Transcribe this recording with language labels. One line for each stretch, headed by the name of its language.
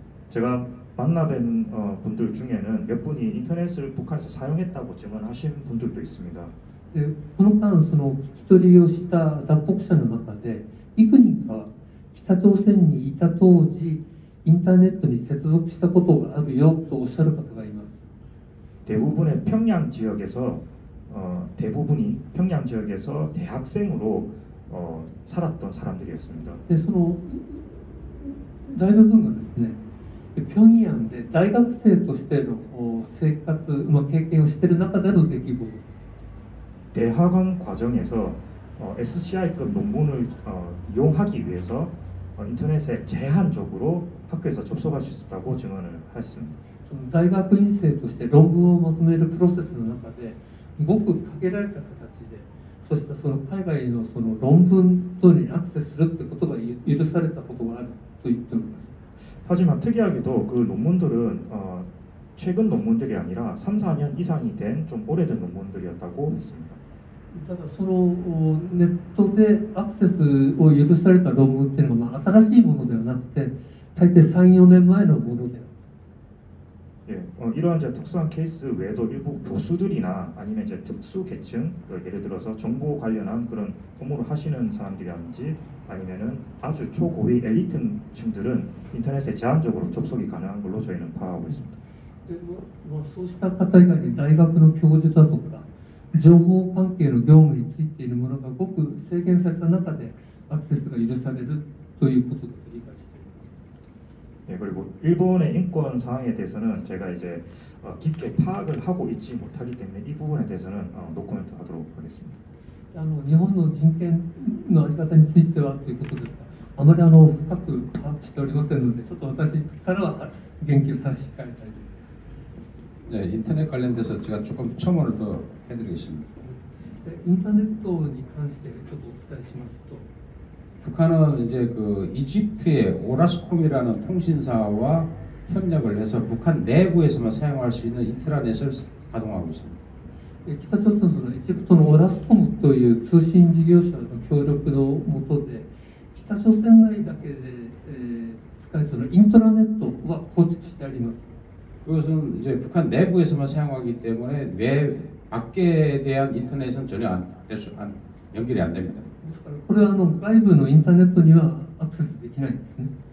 Korean: 제가 만나뵌 분들 중에는 몇 분이 인터넷을 북한에서 사용했다고 증언하신 분들도 있습니다.
Japanese: でこの間、その聞き取りをした脱北者の中で、幾人か北朝鮮にいた当時、インターネットに接続したことがあるよとおっしゃる方がいます。
Korean: 대부분의 평양 지역에서 대부분이 평양 지역에서 대학생으로 살았던 사람들이었습니다.
Japanese: でその大部分がですね、平壌で大学生としての生活、経験をしている中での出来事。
Korean: 대학원 과정에서 SCI급 논문을 이용하기 위해서 인터넷에 제한적으로 학교에서 접속할 수 있었다고 증언을 했습니다.
Japanese: その大学院生として論文をまとめるプロセスの中で、ごく限られた形で、そしてその海外のその論文等にアクセスするということが許されたことがあると言っております。
Korean: 하지만 특이하게도 그 논문들은 최근 논문들이 아니라 3, 4년 이상이 된 좀 오래된 논문들이었다고 했습니다.
Japanese: ただそのネットでアクセスを許された論文っていうのは、新しいものではなくて、大抵 3,4 年前のものである。
Korean: 예, 이러한 이제 특수한 케이스 외에도 일부 교수들이나 아니면 이제 특수 계층, 예를 들어서 정보 관련한 그런 업무를 하시는 사람들이라든지 아니면은 아주 초고위 엘리트층들은 인터넷에 제한적으로 접속이 가능한 걸로 저희는 파악하고 있습니다.
Japanese: でそうした方以外に大学の教授だとか情報関係の業務についているものがごく制限された中でアクセスが許されるということだと理解しています。
Korean: 예, 그리고 일본의 인권 상황에 대해서는 제가 이제 깊게 파악을 하고 있지 못하기 때문에 이 부분에 대해서는 노코멘트 하도록 하겠습니다.
Japanese: 日本の人権の在り方についてはということですが、あまり深く把握しておりませんので、ちょっと私からは言及差し控えたいです。
Korean: 네, 인터넷 관련돼서 제가 조금 첨언을 더 해드리겠습니다.
Japanese: でインターネットに関してちょっとお伝えしますと、
Korean: 북한은 이제 그 이집트의 오라스콤이라는 통신사와 협력을 해서 북한 내부에서만 사용할 수 있는 인트라넷을 가동하고 있습니다.
Japanese: 北朝鮮そのエジプトのオラスコムという通信事業者の協力の下で、北朝鮮内だけで、使えるそのイントラネットは構築してあります。
Korean: 그것은 이제 북한 내부에서만 사용하기 때문에 외 밖에 대한 인터넷은 전혀 연결이 안 됩니다.
Japanese: ですからこれは外部のインターネットにはアクセスできないんですね。